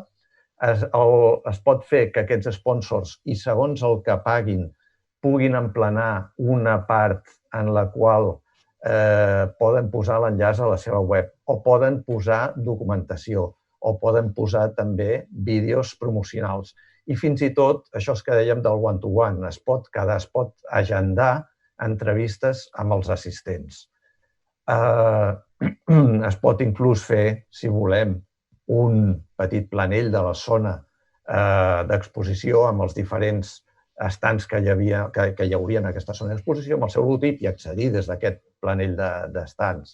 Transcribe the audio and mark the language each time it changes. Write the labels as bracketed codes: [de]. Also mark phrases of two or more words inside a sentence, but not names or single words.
[ca] Es pot fer que aquests sponsors, i segons el que paguin, puguin emplenar una part en la qual poden posar l'enllaç a la seva web o poden posar documentació o poden posar també vídeos promocionals. I fins i tot, això que dèiem del one-to-one, es pot agendar entrevistes amb els assistents. Es pot inclús fer, si volem, un petit planell de la zona d'exposició amb els diferents estants que hi hauria en aquesta zona d'exposició, amb el seu logotip i accedir des d'aquest planell d'estants.